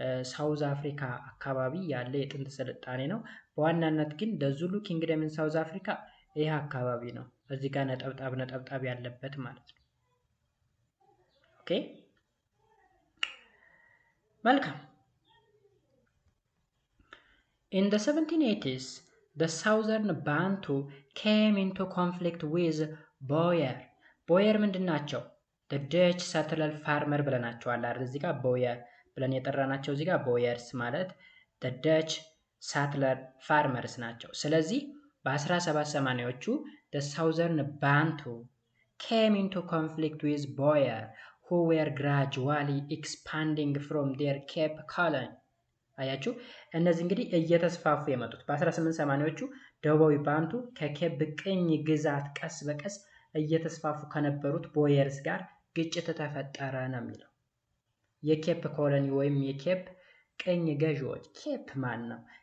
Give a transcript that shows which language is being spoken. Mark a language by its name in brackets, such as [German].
[Amharic] ሳውዝ አፍሪካ አካባቢ ያለ የጥንት ስልጣኔ ነው። በዋናነት ግን ለዙሉ ኪንግደም ሳውዝ አፍሪካ ይህ አካባቢ ነው። እዚህ ጋር ነጠብጣብ ያለበት ማለት ነው። ኦኬ መልካም። [English] In the 1780s, the southern Bantu came into conflict with Boyer. [Amharic] ቦየር ምንድን ናቸው? [English] the Dutch settler farmer [Amharic] ብለናቸዋል አይደል? እዚህ ጋር ቦየር ብለን የጠራናቸው እዚህ ጋር ቦየርስ ማለት [English] the Dutch settler farmers [Amharic] ናቸው። ስለዚህ በ1780ዎቹ [English] the southern Bantu came into conflict with Boer who were gradually expanding from their Cape colony [Amharic] አያችሁ እነዚህ እንግዲህ እየተስፋፉ የመጡት በ1880ዎቹ ደቡባዊ ባንቱ ከኬፕ ቅኝ ግዛት ቀስ በቀስ እየተስፋፉ ከነበሩት ቦየርስ ጋር ግጭት ተፈጠረ ነው የሚለው። የኬፕ ኮሎኒ ወይም የኬፕ ቅኝ ገዢዎች ኬፕ ማን ነው?